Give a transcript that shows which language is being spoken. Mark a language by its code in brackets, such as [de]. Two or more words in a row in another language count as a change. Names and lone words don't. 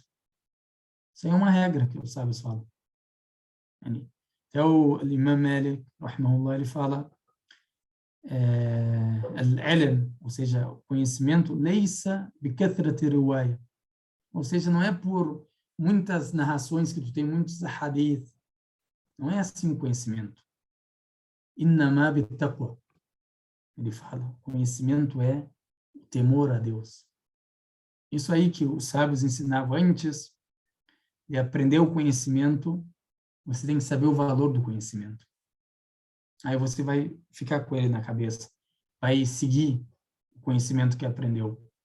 [pt] Isso aí é uma regra que os sábios falam. Até o Imam Malik, rahimahullah, ele fala al-ilm, ou seja, o conhecimento, [ar] ليس بكثرة رواية. [pt] Ou seja, não é por muitas narrações que tu tem muitos hadith. Não é assim o conhecimento. [ar] إنما بالتقوى. [pt] Ele fala, conhecimento é o temor a Deus. Isso aí que os sábios ensinavam antes de aprender o conhecimento, você tem que saber o valor do conhecimento. Aí você vai ficar com ele na cabeça, vai seguir o conhecimento que aprendeu.